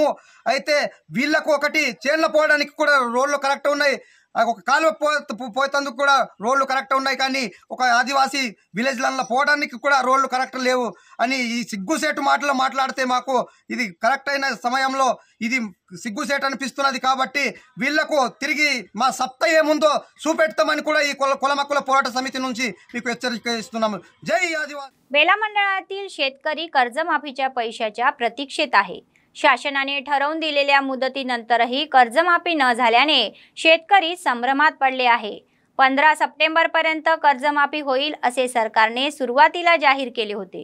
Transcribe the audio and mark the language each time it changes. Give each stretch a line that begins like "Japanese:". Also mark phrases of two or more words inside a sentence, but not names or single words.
Telugu: అయితే వీళ్ళకు ఒకటి చేన్ల పోవడానికి కూడా రోడ్లు కరెక్ట్ ఉన్నాయి, ఒక కాలువ పోయేందుకు కూడా రోడ్లు కరెక్ట్ ఉన్నాయి, కానీ ఒక ఆదివాసీ విలేజ్లలో పోవడానికి కూడా రోడ్లు కరెక్ట్ లేవు అని ఈ సిగ్గుసేటు మాటలు మాట్లాడితే మాకు ఇది కరెక్ట్ అయిన సమయంలో ఇది సిగ్గుసేటు అనిపిస్తున్నది। కాబట్టి వీళ్లకు తిరిగి మా సత్తా ఏముందో చూపెడతామని కూడా ఈ कोलाम हक्कुల పోరాట సమితి నుంచి మీకు హెచ్చరిక ఇస్తున్నాము।
Marathi: जय आदिवासी। बेला मंडळातील शेतकरी कर्जमाफीच्या पैशाच्या प्रतीक्षेत आहे। शासनाने ठरवून दिलेल्या मुदतीनंतरही कर्जमाफी न झाल्याने शेतकरी संभ्रमात पडले आहे। 15 सप्टेंबरपर्यंत कर्जमाफी होईल असे सरकारने सुरुवातीला जाहीर केले होते।